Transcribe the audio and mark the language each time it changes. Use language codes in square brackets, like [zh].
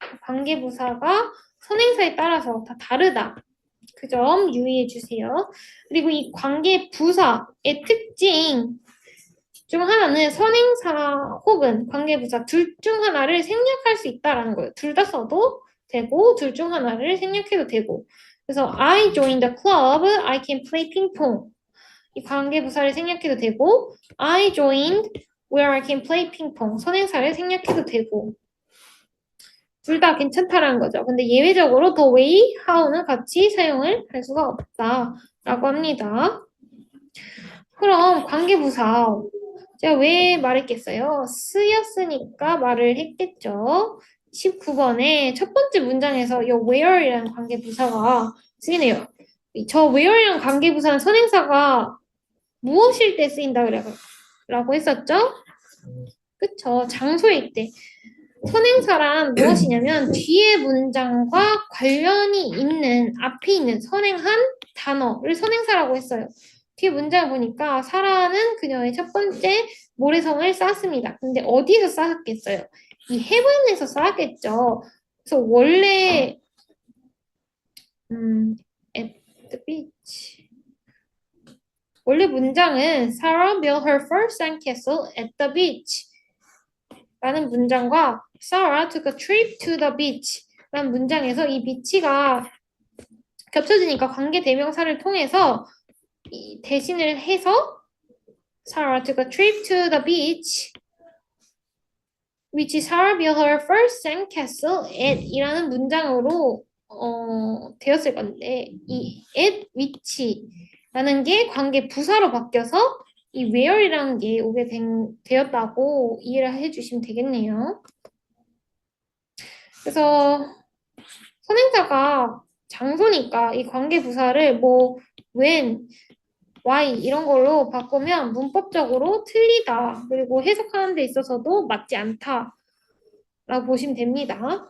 [ko] 관계부사가 선행사에 따라서 다 다르다. 그 점 유의해 주세요. 그리고 이 관계 부사의 특징 중 하나는 선행사 혹은 관계 부사 둘 중 하나를 생략할 수 있다라는 거예요. 둘 다 써도 되고 둘 중 하나를 생략해도 되고. [en] 그래서 I joined the club, I can play ping pong. [ko] 이 관계 부사를 생략해도 되고 [en] I joined where I can play ping pong. [ko] 선행사를 생략해도 되고. 둘 다 괜찮다라는 거죠. 근데 예외적으로 the way, how는 같이 사용을 할 수가 없다라고 합니다. 그럼 관계부사 제가 왜 말했겠어요? 쓰였으니까 말을 했겠죠. 19번에 첫 번째 문장에서 이 where이라는 관계부사가 쓰이네요. 저 where이라는 관계부사는 선행사가 무엇일 때 쓰인다 라고 했었죠? 그쵸. 장소일 때. 선행사란 무엇이냐면 뒤에 문장과 관련이 있는 앞에 있는 선행한 단어를 선행사라고 했어요. 뒤에 문장을 보니까 사라는 그녀의 첫 번째 모래성을 쌓았습니다. 근데 어디서 쌓았겠어요? 이 heaven에서 쌓았겠죠. 그래서 원래 [en] at the beach [ko] 원래 문장은 [en] Sarah built her first sandcastle at the beach [ko] 라는 문장과 [en] Sarah took a trip to the beach [ko] 라는 문장에서 이 비치가 겹쳐지니까 관계 대명사를 통해서 대신을 해서 [en] Sarah took a trip to the beach which Sarah built her first sandcastle at [ko] 이라는 문장으로 되었을 건데 이 at which라는 게 관계 부사로 바뀌어서 이 where이라는 게 오게 되었다고 이해를 해주시면 되겠네요. 그래서 선행사가 장소니까 이 관계 부사를 뭐 when, why 이런 걸로 바꾸면 문법적으로 틀리다. 그리고 해석하는 데 있어서도 맞지 않다. 라고 보시면 됩니다.